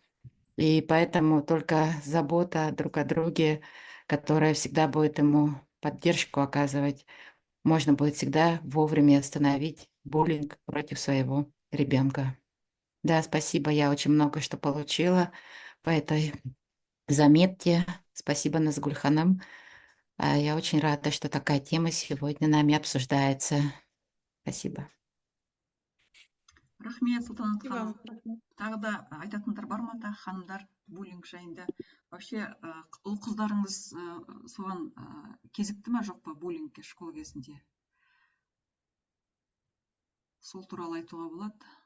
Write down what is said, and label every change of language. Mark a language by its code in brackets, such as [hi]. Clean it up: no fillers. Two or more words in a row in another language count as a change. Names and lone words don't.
[ru] И поэтому только забота друг о друге, которая всегда будет ему поддержку оказывать, можно будет всегда вовремя остановить буллинг против своего ребенка. Да, спасибо, я очень много что получила по этой заметке. Спасибо, Назгуль ханым. Я очень рада, что такая тема сегодня нами обсуждается. Спасибо. [kk] Рахмет, Султанат ханым. Тағы да айтатындар бар ма, ханымдар, буллинг жайында? Вообще, ұл қыздарыңыз соған кезікті ма, жоқ па буллингке школа кезінде? Сол туралы айтуға болады.